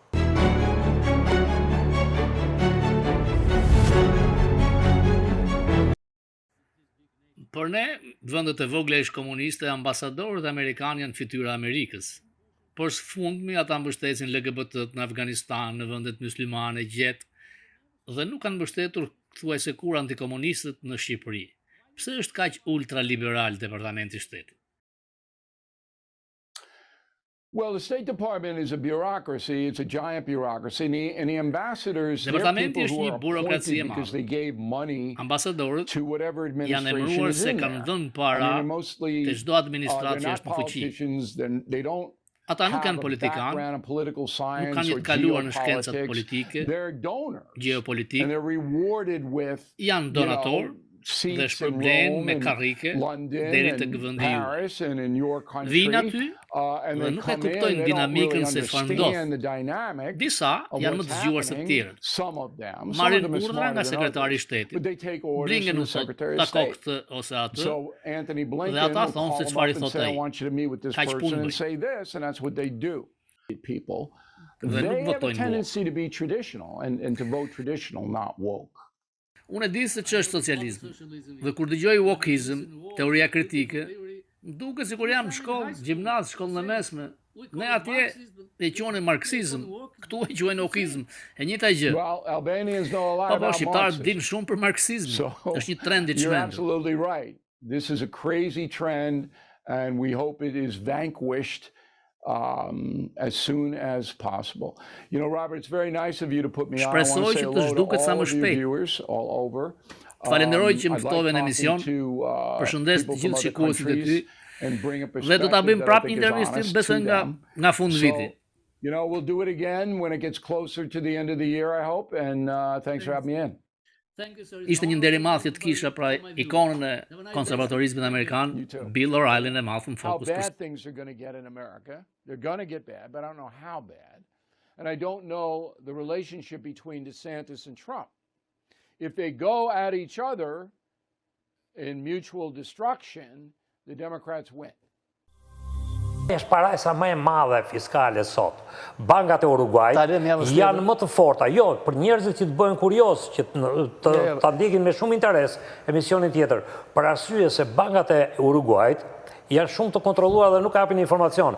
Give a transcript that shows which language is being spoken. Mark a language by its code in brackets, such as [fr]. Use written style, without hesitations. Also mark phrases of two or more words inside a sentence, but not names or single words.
[sq] Por ne, vendet e vogla ish komuniste, ambasadorët amerikanë janë fytyra e Amerikës. Por së fundmi ata mbështesin LGBT-t në Afganistan, në vendet muslimane, gjetë, dhe nuk kanë mbështetur thuajse kur antikomunistët në Shqipëri. Pse është kaq ultraliberal Departamenti i Shtetit? [en] Well, the State Department is a bureaucracy. It's a giant bureaucracy. And the ambassadors, they're people who are appointed because they gave money to whatever administration is in there. I mean, mostly, they're not politicians. They don't have a background in political science or geopolitics. They're donors. And they're rewarded with, [sq] dhe shpërblen me karrike deri tek vendi juaj. Vinë aty dhe nuk e kuptojnë dinamikën se çfarë ndodh. Disa janë më të zgjuar se të tjerët. Marrin urdhra nga sekretari i shtetit. Blinken u thot, tako këtë ose atë. Dhe ata thonë se çfarë i thotë ai. Kaq punë bëjnë. [en] People, they have a tendency to be traditional and to vote traditional, not woke. [sq] Unë e di se që është socializm, dhe kur dëgjoj wokizm, teoria kritike, më duke si kur jam në shkollë, gjimnaz, shkollën e mesme, ne atje e quajnë marksizm, këtu e quajnë wokizm, e njëjta gjë. Po, shqiptarët dinë shumë për marksizm, është një trend i çmendur. [en] You're absolutely right. This is a crazy trend, and we hope it is vanquished as soon as possible. You know, Robert, it's very nice of you to put me on. I want to say hello to all of your viewers all over. [sq] Falenderoj që më ftove në emision. Përshëndes të gjithë shikuesit e ty. Dhe do ta bëjmë prapë një intervistë besoj nga fund viti. [en] You know, we'll do it again when it gets closer to the end of the year, I hope, and thanks for having me in. [sq] Ishte një nder i madh që të kisha pra ikonën e konservatorizmit amerikan, Bill O'Reilly e madh në Fokus. [en] How bad things are going to get in America. They're going to get bad, but I don't know how bad. And I don't know the relationship between DeSantis and Trump. If they go at each other in mutual destruction, the Democrats win. [sq] Është parajsa më e madhe fiskale sot. Bankat e Uruguayt janë më të forta. Jo, për njerëzit që të bëhen kurioz, që ta ndjekin me shumë interes emisionin tjetër, për arsye se bankat e Uruguayt janë shumë të kontrolluara dhe nuk japin informacion.